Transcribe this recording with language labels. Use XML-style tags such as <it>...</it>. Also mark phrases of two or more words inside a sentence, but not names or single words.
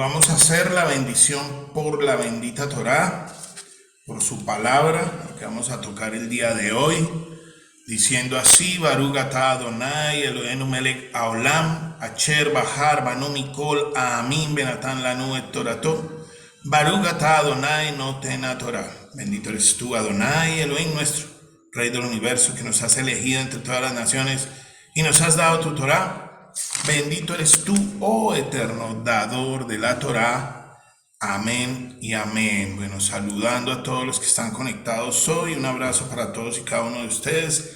<es>a hacer la bendición por la bendita Torá, por su palabra, lo que vamos a tocar el día de hoy, diciendo así:</es> <he>ברוך אתה אדוני אלוהינו מלך העולם אשר בחר בנו מכל העמים ונתן לנו את תורתו. ברוך אתה אדוני נותן התורה.</he> <es>Bendito eres tú, Adonai, Elohim nuestro, Rey del universo, que nos has elegido entre todas las naciones y nos has dado tu Torá. Bendito eres tú, oh eterno, dador de la Torá. Amén y amén. Bueno, saludando a todos los que están conectados hoy, un abrazo para todos y cada uno de ustedes.</es>